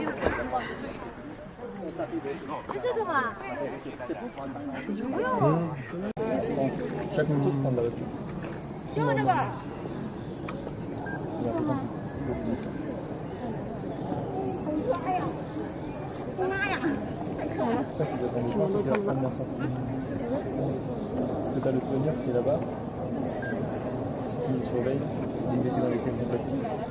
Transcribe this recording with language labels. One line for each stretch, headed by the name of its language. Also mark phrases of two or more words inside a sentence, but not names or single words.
Chinese: 就这个嘛。不用。就这个。哎呀！妈呀！太可爱了。
French: Tu as le souvenir qui est là-bas, qui nous surveille, ils étaient dans les caisses de plastique.